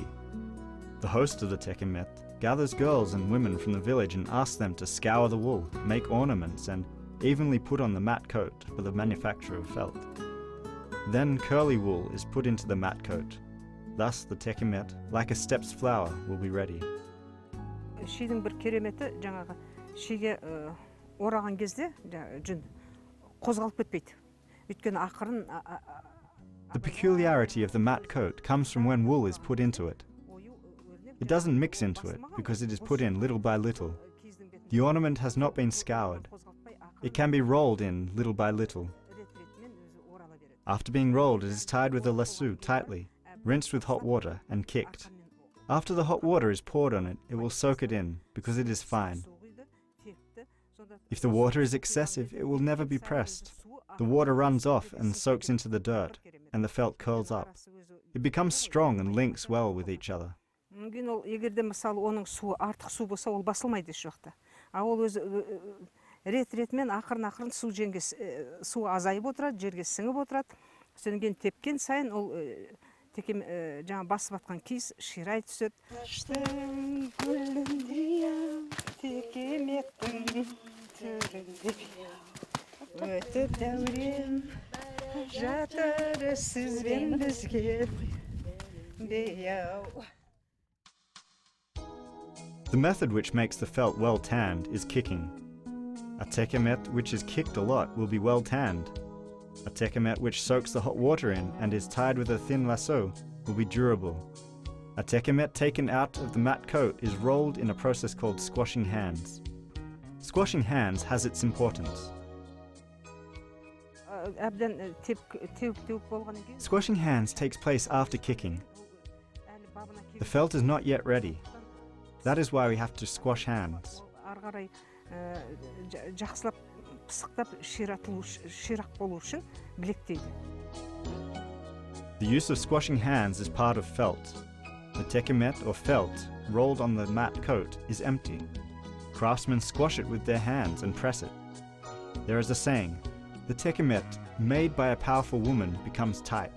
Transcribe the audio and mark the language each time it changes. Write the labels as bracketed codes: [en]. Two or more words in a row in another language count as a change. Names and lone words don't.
[en] The host of the Tekemet gathers girls and women from the village and asks them to scour the wool, make ornaments, and evenly put on the matte coat for the manufacture of felt. Then curly wool is put into the matte coat. Thus the Tekemet, like a step's flower, will be ready. [kk] Шидің бір кереметі жаңағы шиге ораған кезде жүн қозғалып кетпейді. Өйткені ақырын. [en] The peculiarity of the matte coat comes from when wool is put into it. It doesn't mix into it because it is put in little by little. The ornament has not been scoured. It can be rolled in little by little. After being rolled, it is tied with a lasso tightly, rinsed with hot water, and kicked. After the hot water is poured on it, it will soak it in, because it is fine. If the water is excessive, it will never be pressed. The water runs off and soaks into the dirt, and the felt curls up. It becomes strong and links well with each other. [kk] Егерде мысалы оның суы артық су болса, ол басылмайды еш уақытта. Ол өзі рет-ретмен ақырын су жеңге су азайып отырады, жерге сіңіп отырады. Содан кейін тепкен сайын ол жаңа басып атқан киіз ширай түседі. Текеметтің төрінде өтіп дәурен жатыр сізбен бізге беяу. [en] The method which makes the felt well tanned is kicking. A tekemet which is kicked a lot will be well tanned. A tekemet which soaks the hot water in and is tied with a thin lasso will be durable. A tekemet taken out of the matte coat is rolled in a process called squashing hands. Squashing hands has its importance. Squashing hands takes place after kicking. The felt is not yet ready. That is why we have to squash hands. [kk] Жақсылап пысықтап ширақ болу үшін білектейді. [en] The use of squashing hands is part of felt. The tekemet or felt rolled on the matte coat is empty. Craftsmen squash it with their hands and press it. There is a saying, the tekemet made by a powerful woman becomes tight.